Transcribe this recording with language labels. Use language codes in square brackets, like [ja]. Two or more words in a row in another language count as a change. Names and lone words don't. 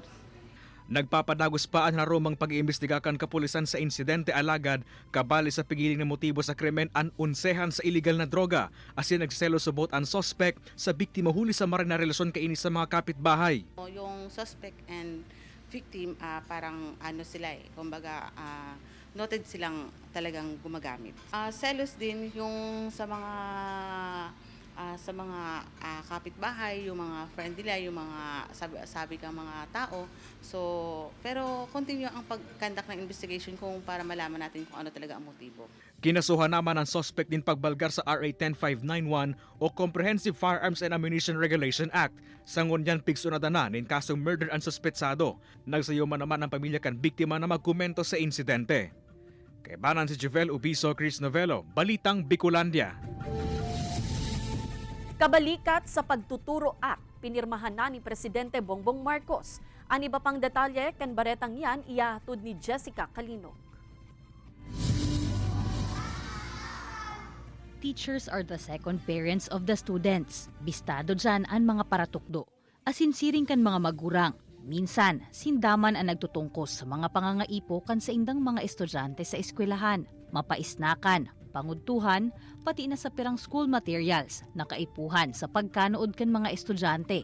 [bik] Nagpapadagos pa ang narumang pag-iimbestiga kan kapulisan sa insidente, alagad kabali sa pigiling na motibo sa krimen ang unsehan sa illegal na droga, asin nagselo subot ang suspect sa biktima huli sa maring na relasyon kaini sa mga kapitbahay. [tl] Yung suspect and victim parang ano sila kumbaga noted silang talagang gumagamit. Selos din yung sa mga kapitbahay, yung mga friend nila, yung mga sabi kang mga tao. So, pero continue ang pag-conduct ng investigation kung para malaman natin kung ano talaga ang motibo. [bik] Kinasuhan naman ang suspect din pagbalgar sa RA 10591 o Comprehensive Firearms and Ammunition Regulation Act. Sangunyan pigsunadanan nin kasong murder ang suspetsado. Nagsayuman naman ang pamilya kan biktima na magkomento sa insidente. Kay Banan si Juvel Ubiso, Chris Novelo, Balitang Bicolandia. Kabalikat sa Pagtuturo Act, pinirmahan na ni Presidente Bongbong Marcos. Ang iba pang detalye kan baretang yan iyahatod ni Jessica Calinog. [en] Teachers are the second parents of the students. [bik] Bistado dyan ang mga paratukdo. Asinsiring kan mga magurang. Minsan, sindaman ang nagtutungkos sa mga pangangaipo kan sa indang mga estudyante sa eskwelahan. Mapaisnakan, pangudtuhan, pati na sa pirang school materials na kaipuhan sa pagkanood kan mga estudyante.